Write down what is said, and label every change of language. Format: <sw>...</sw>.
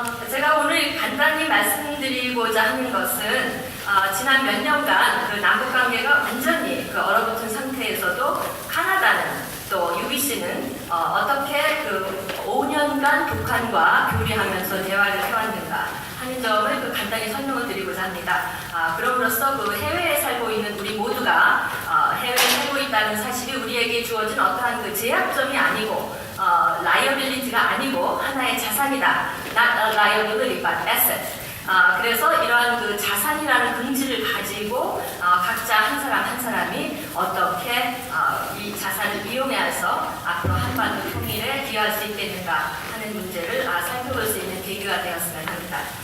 <ko>제가 오늘 간단히 말씀드리고자 하는 것은, 지난 몇 년간 그 남북 관계가 완전히 그 얼어붙은 상태에서도 카나다는 또 UBC는 어떻게 그 5년간 북한과 교류하면서 대화를 해왔는가 하는 점을 그 간단히 설명을 드리고자 합니다. 그럼으로써 그 해외에 살고 있는 우리 모두가 해외에 살고 있다는 사실이 우리에게 주어진 어떠한 그 제약점이 아니고 liability가 아니고 하나의 자산이다.</ko> <en>Not a liability but asset.</en> <ko>그래서 이러한 그 자산이라는 긍지를 가지고 각자 한 사람 한 사람이 어떻게 이 자산을 이용해서 앞으로 한반도 통일에 기여할 수 있겠는가 하는 문제를 살펴볼 수 있는 계기가 되었으면 합니다.</ko>